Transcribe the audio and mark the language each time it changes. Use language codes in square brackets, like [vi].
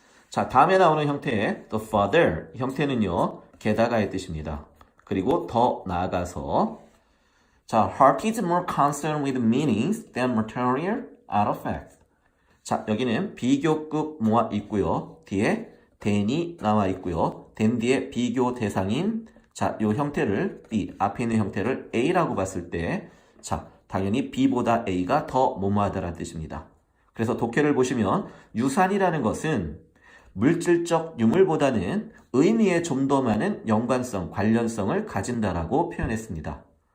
[ko] 자, 다음에 나오는 형태 [en] the further [ko] 형태는요, 게다가의 뜻입니다. 그리고 더 나아가서 자, [en] heart is more concerned with meanings than material artifacts. [ko] 자, 여기는 비교급 모아 있고요. 뒤에 than이 나와 있고요. than 뒤에 비교 대상인 자, 요 형태를 B, 앞에 있는 형태를 A라고 봤을 때 자, 당연히 B보다 A가 더 뭐뭐하다라는 뜻입니다. 그래서 독해를 보시면 유산이라는 것은 물질적 유물보다는 의미에 좀 더 많은 연관성, 관련성을 가진다라고 표현했습니다.